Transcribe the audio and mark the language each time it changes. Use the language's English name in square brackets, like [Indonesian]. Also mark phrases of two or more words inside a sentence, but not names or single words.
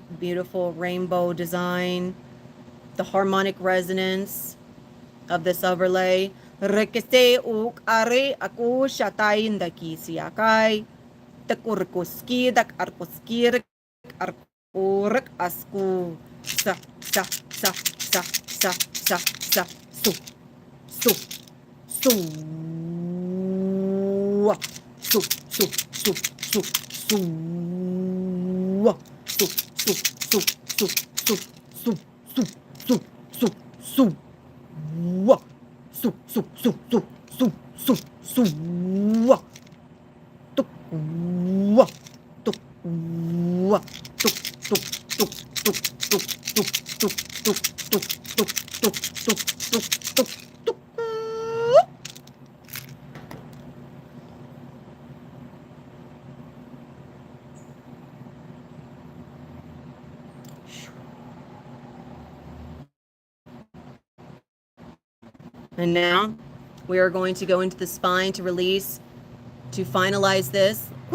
[English] beautiful rainbow design, the harmonic resonance of this overlay. Sa sa sa sa sa sa sa su su su su su su su su su su su su su su su su su su wa su su su su su su su wa tuk wa tuk wa tuk tuk tuk tuk tuk tuk tuk tuk tuk tuk tuk tuk tuk tuk tuk. And now we are going to go into the spine to release, to finalize this.